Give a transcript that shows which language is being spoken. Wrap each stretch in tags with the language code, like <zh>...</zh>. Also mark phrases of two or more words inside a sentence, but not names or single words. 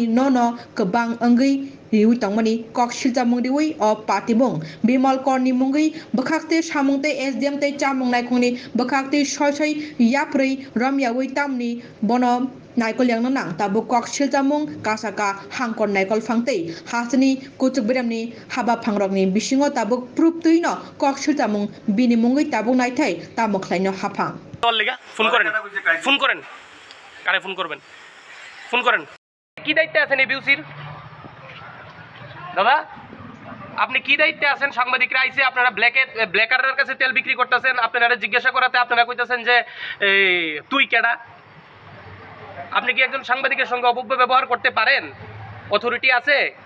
<trp>no kebang angui riwi tongmani kok silja mungdiwi o patimung Bimal Korni mungi bukhakte samungte SDM te chamung naikhoni bukhakte soisoi yaprei ramyawi tamni bono naikol yang nang tabu kok siljamung kasaka hangkon naikol fangtei hasni kuchuk biramni haba phangrokni bisingo tabu proof tuino kok siljamung bini mungi tabu naithai tamok khlaino hafang</trp> <bn>ফোন করেন কারে ফোন করবেন ফোন করেন কি দায়িত্বে আছেন এই বিউসির দাদা আপনি কি দায়িত্বে আছেন সাংবাদিকরা আইছে আপনারা ব্ল্যাকারের কাছে তেল বিক্রি করতেছেন আপনারা জিজ্ঞাসা করাতে আপনারা কইতাছেন যে তুই কেডা আপনি কি একজন সাংবাদিকের সঙ্গে অপব্যবহার করতে পারেন অথরিটি আছে</bn>